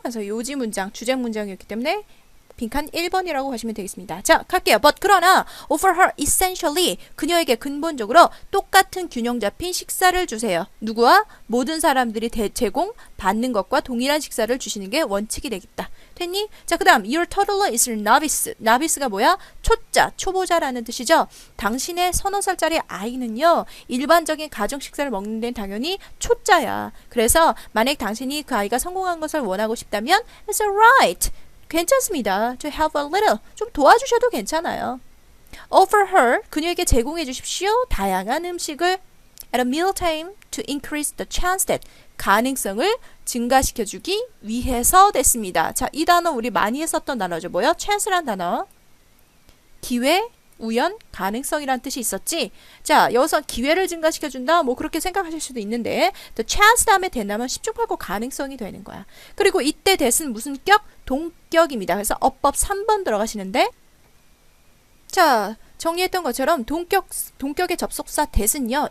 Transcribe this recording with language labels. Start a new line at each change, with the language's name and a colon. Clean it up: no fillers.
Korean: 그래서 요지 문장, 주장 문장이었기 때문에 빈칸 1번이라고 하시면 되겠습니다. 자, 갈게요.
English: But
Korean: 그러나
English: offer her essentially
Korean: 그녀에게 근본적으로 똑같은 균형 잡힌 식사를 주세요. 누구와? 모든 사람들이 제공 받는 것과 동일한 식사를 주시는 게 원칙이 되겠다. 됐니? 자, 그 다음
English: Your toddler is novice.
Korean: novice가 뭐야? 초짜, 초보자라는 뜻이죠. 당신의 서너 살짜리 아이는요. 일반적인 가정 식사를 먹는 데는 당연히 초짜야. 그래서 만약 당신이 그 아이가 성공한 것을 원하고 싶다면
English: It's alright.
Korean: 괜찮습니다.
English: To help a little.
Korean: 좀 도와주셔도 괜찮아요.
English: Offer her.
Korean: 그녀에게 제공해 주십시오. 다양한 음식을
English: at a meal time to increase the chance that
Korean: 가능성을 증가시켜주기 위해서 됐습니다. 자, 이 단어 우리 많이 했었던 단어죠. 뭐요? chance란 단어. 기회, 우연, 가능성이란 뜻이 있었지. 자, 여기서 기회를 증가시켜준다. 뭐 그렇게 생각하실 수도 있는데 the chance 다음에 된다면 10중8구 가능성이 되는 거야. 그리고 이때 that은 무슨 격? 동격입니다. 그래서 어법 3번 들어가시는데 자, 정리했던 것처럼 동격의 접속사 that은요.